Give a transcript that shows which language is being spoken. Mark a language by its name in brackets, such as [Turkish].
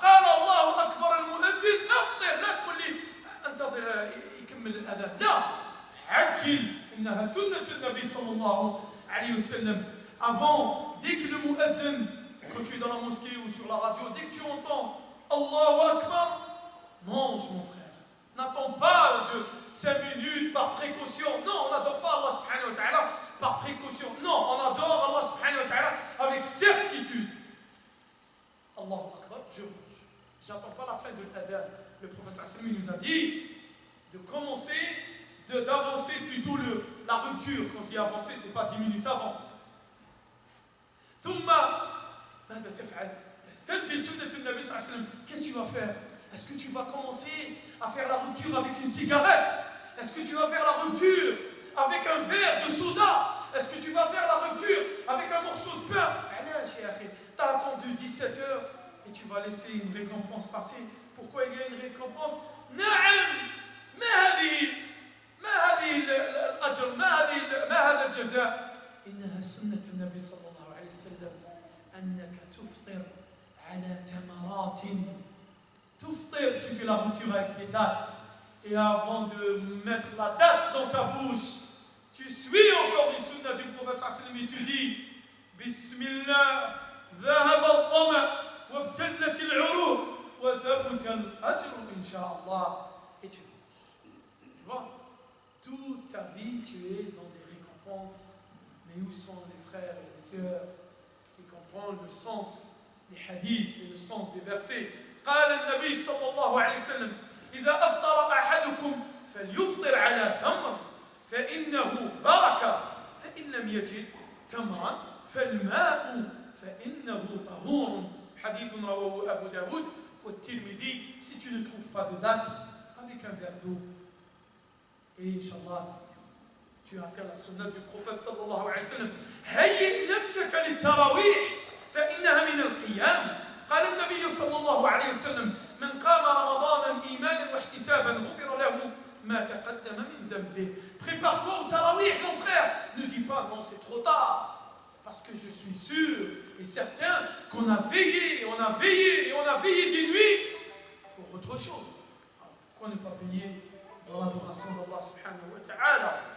[Arabic] قال الله أكبر المؤذن أفطر. لا تقول لي انتظر يكمل الأذان. لا، عجل. إنها سنة النبي صلى الله عليه وسلم. [French] Avant, dès que le mu'adhin, quand tu es dans la mosquée ou sur la radio, dès que tu entends Allahu Akbar, mange mon frère. N'attends pas de 5 minutes par précaution. Non, on n'adore pas Allah subhanahu wa ta'ala par précaution. Non, on adore Allah subhanahu wa ta'ala avec certitude. Allahu Akbar, je mange. J'attends pas la fin de l'adhan. Le professeur Salmi nous a dit de commencer, d'avancer plutôt la rupture. Quand je dis avancer, c'est pas 10 minutes avant. [Arabic] ثم ماذا تفعل؟ تستنبي سنة النبي صلى الله عليه وسلم. [French] Qu'est-ce que tu vas faire? Est-ce que tu vas commencer à faire la rupture avec une cigarette? Est-ce que tu vas faire la rupture avec un verre de soda? Est-ce que tu vas faire la rupture avec un morceau de pain? Tu as attendu 17 heures et tu vas laisser une récompense passer. Pourquoi il y a une récompense? [Arabic] نعم. ما هذه الأجر؟ ما هذا الجزاء؟ إنها سنة النبي صلى الله عليه وسلم أنك تفطر على تمرات. Tuftir, [French] tu fais la rupture avec des dates. Et avant de mettre la date dans ta bouche, tu suis encore une sunna du prophète sallallahu alayhi wa sallam et tu dis Bismillah, [Arabic] ذهب الظمأ وابتلت العروق وثبت الأجر إن شاء الله. [French] Et tu manges. Tu vois, toute ta vie, tu es dans des récompenses, Mais où sont les frères et les sœurs qui comprennent le sens des hadiths et le sens des versets? [Arabic] قال النبي صلى الله عليه وسلم إذا أفطر أحدكم فليفطر على تمر فإنه بركة فإن لم يجد تمرا فالماء فإنه طهور حديث رواه أبو داود والترمذي. [French] Si tu ne trouves pas de date, avec un verre d'eau, et Inch'Allah tu as fait la sunna du prophète [Arabic] صلى الله عليه وسلم هيئ نفسك للتراويح فإنها من القيام. قال النبي صلى الله عليه وسلم من قام رمضانا إيمانا واحتسابا غفر له ما تقدم من ذنبه. [French] Prépare-toi au tarawih, mon frère. Ne dis pas non, c'est trop tard. Parce que je suis sûr et certain qu'on a veillé, on a veillé et on a veillé des nuits pour autre chose. Alors, pourquoi ne pas veiller dans l'adoration d'Allah subhanahu wa ta'ala?